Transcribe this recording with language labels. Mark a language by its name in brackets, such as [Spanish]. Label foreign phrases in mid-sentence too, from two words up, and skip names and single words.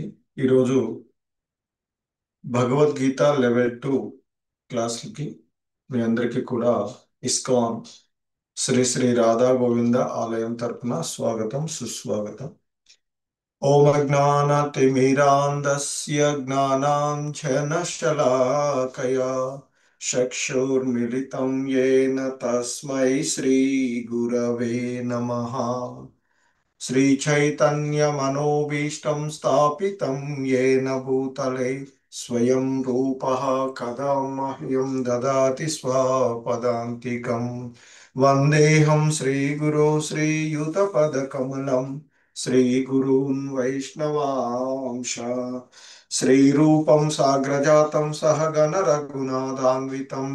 [Telugu] ఈరోజు భగవద్గీత లెవెల్ 2 క్లాసులకి మీ అందరికీ కూడా ఇస్కాన్ శ్రీ శ్రీ రాధా గోవింద ఆలయం తరపున స్వాగతం సుస్వాగతం. [Sanskrit] ఓం అజ్ఞానతిమిరాంధస్య జ్ఞానాంజనశలాకయా చక్షుర్మిలితం యేన తస్మై శ్రీ గురవే నమః. श्रीचैतन्यमनोभीष्टं स्थापितं येन भूतले स्वयं रूपः कदा मह्यं ददाति स्वपदान्तिकम्। वन्देऽहं श्रीगुरो श्रीयुतपदकमलं श्रीगुरून् वैष्णवांश श्रीरूपं साग्रजातं सहगण रघुनाथान्वितं